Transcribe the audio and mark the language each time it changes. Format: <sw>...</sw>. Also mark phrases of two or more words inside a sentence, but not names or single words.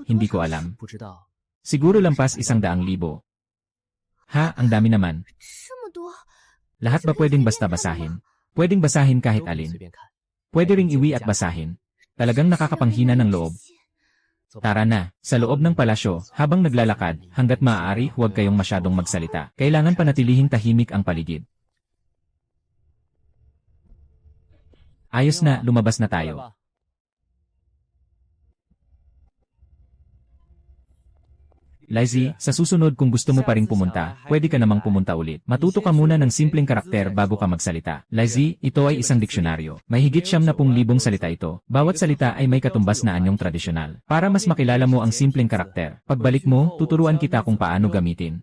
<tl>Hindi ko alam.</tl> <zh>不知道，</zh> <tl>Siguro lampas 100,000. Ha, ang dami naman. Lahat ba pwedeng basta basahin? Pwedeng basahin kahit</tl> <zh>都可以</zh> <tl>alin.</tl> <zh>随便看。</zh> <tl>Pwede ring iwi at basahin. Talagang nakakapanghina ng loob. Tara na, sa loob ng palasyo, habang naglalakad, hanggat maaari huwag kayong masyadong magsalita. Kailangan panatilihing tahimik ang paligid. Ayos na, lumabas na</tl> <zh>过来</zh> <tl>tayo.</tl> <zh>吧</zh> <tl>Lizzie, sa susunod kung gusto mo pa ring pumunta, pwede ka namang pumunta ulit. Matuto ka muna ng simpleng karakter bago ka magsalita. Lizzie, ito ay isang diksyonaryo. May higit 70,000 salita ito. Bawat salita ay may katumbas na anyong tradisyonal. Para mas makilala mo ang simpleng karakter, pagbalik mo, tuturuan kita kung paano gamitin.</tl>